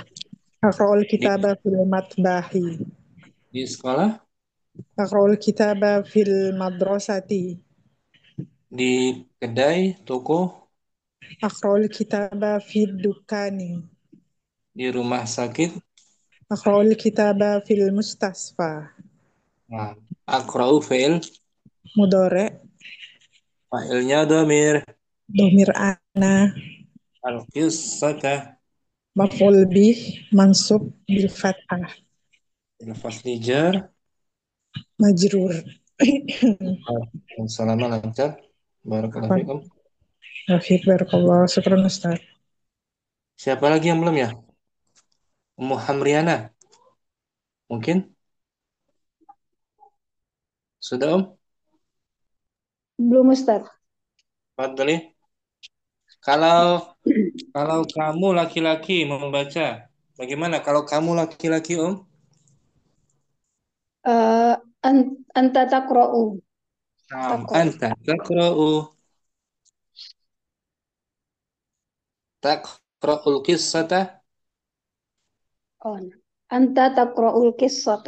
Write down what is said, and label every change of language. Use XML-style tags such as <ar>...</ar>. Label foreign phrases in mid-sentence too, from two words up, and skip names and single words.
<ar>اقرأ الكتاب في المطبخ.</ar> <id>Di sekolah.</id> <ar>اقرأ الكتاب في المدرسة.</ar> <id>Di kedai, toko.</id> <ar>اقرأ الكتاب في الدكان.</ar> <id>Di rumah sakit.</id> <ar>اقرأ الكتاب في المستشفى. اقرأ فعل مضارع.</ar> <id>fa'ilnya dhamir.</id> <ar>ضمير أنا. القصة. مفعول به منصوب بالفتحة. فصل جر. مجرور.</ar> <id>Assalamualaikum lancar.</id> <ar>بارك الله فيكم. وفيك بارك الله. شكرا أستاذ.</ar> <id>Siapa lagi yang belum ya? Ummu Hamriana. Mungkin? Sudah Belum Ustaz. Fadli. Kalau kamu laki-laki membaca, bagaimana kalau kamu laki-laki</id> <ar>أنت تقرأ. أنت تقرأ القصة. أنت تقرأ القصة.</ar>